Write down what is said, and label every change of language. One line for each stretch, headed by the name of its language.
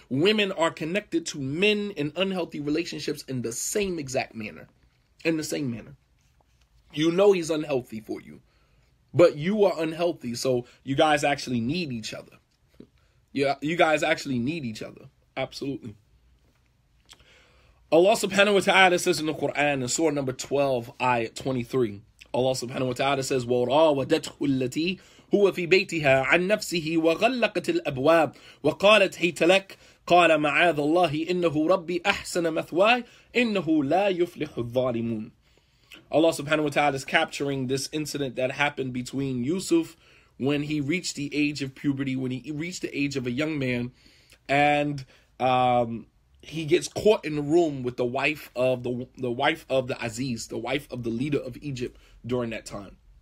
English: Women are connected to men in unhealthy relationships in the same exact manner. In the same manner. You know he's unhealthy for you, but you are unhealthy, so you guys actually need each other. Yeah, you guys actually need each other. Absolutely. Allah subhanahu wa ta'ala says in the Quran, in Surah number 12, ayat 23, Allah subhanahu wa ta'ala says,
Arabic: وَرَاوَدَتْهُ الَّتِي هُوَ فِي بَيْتِهَا عَنْ نَفْسِهِ وَغَلَّقَتِ الْأَبْوَابِ وَقَالَتْ هَيْتَ لَكَ قَالَ مَعَاذَ اللَّهِ إِنَّهُ رَبِّي أَحْسَنَ مَثْوَايَ إِنَّهُ لَا يُفْلِحُ الظَّالِمُونَ.
English: Allah subhanahu wa ta'ala is capturing this incident that happened between Yusuf when he reached the age of puberty, when he reached the age of a young man, and he gets caught in the room with the wife of the wife of the Aziz, the wife of the leader of Egypt during that time.